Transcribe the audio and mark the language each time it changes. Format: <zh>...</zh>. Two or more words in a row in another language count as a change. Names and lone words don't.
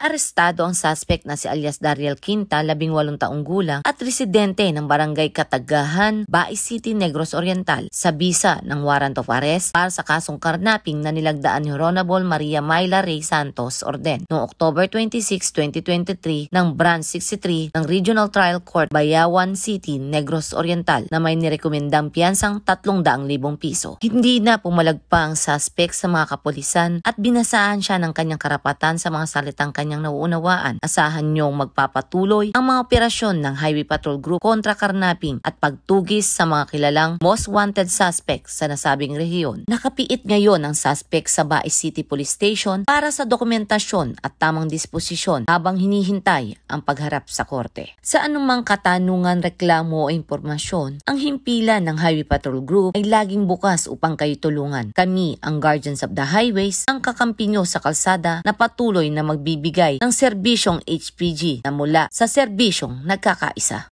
<tl>Arestado ang suspect na si alias Dariel Quinta, 18 taong gulang at residente ng Barangay Katagahan, Baay City, Negros Oriental sa bisa ng</tl> <en>warrant of arrest</en> <tl>para sa kasong karnaping na nilagdaan ni Honorable Maria Mayla Rey Santos Orden noong October 26, 2023 ng Branch 63 ng Regional Trial Court Bayawan City, Negros Oriental na may nirekomendang piyansang 300,000 piso. Hindi na pumalagpa ang suspect sa mga kapulisan at binasaan siya ng kanyang karapatan sa mga salitang kanyang nauunawaan. Asahan niyong magpapatuloy ang mga operasyon ng Highway Patrol Group kontra karnaping at pagtugis sa mga kilalang</tl> <en>most wanted suspects</en> <tl>sa nasabing rehiyon. Nakapiit ngayon ang suspect sa Baay City Police Station para sa dokumentasyon at tamang disposisyon habang hinihintay ang pagharap sa korte. Sa anumang katanungan, reklamo o impormasyon, ang himpilan ng Highway Patrol Group ay laging bukas upang kayo tulungan. Kami, ang Guardians of the Highways, ang kakampi nyo sa kalsada na patuloy na magbibigay ng serbisyong HPG na mula sa serbisyong nagkakaisa.</tl>